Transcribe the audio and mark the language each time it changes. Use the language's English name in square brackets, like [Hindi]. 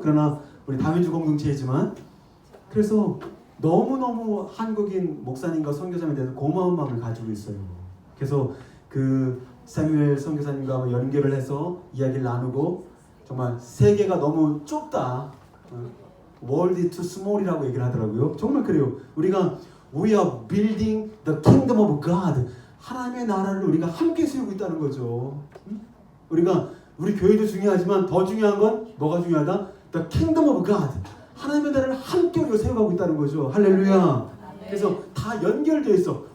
[Korean] 그러나 우리 다민족 공동체이지만 그래서 너무너무 한국인 목사님과 선교사님에 대해서 고마운 마음을 가지고 있어요. 그래서 그 사무엘 선교사님과 연결을 해서 이야기를 나누고 정말 세계가 너무 좁다. World too small 이라고 얘기를 하더라고요. 정말 그래요. [English] 우리가 We are building the kingdom of God. [Korean] 하나님의 나라를 우리가 함께 세우고 있다는 거죠. 우리가 우리 교회도 중요하지만 더 중요한 건 뭐가 중요하다? [English] The kingdom of God. [Korean] 하나님의 나라를 함께 우리가 세워가고 있다는 거죠. 할렐루야. 그래서 다 연결되어 있어.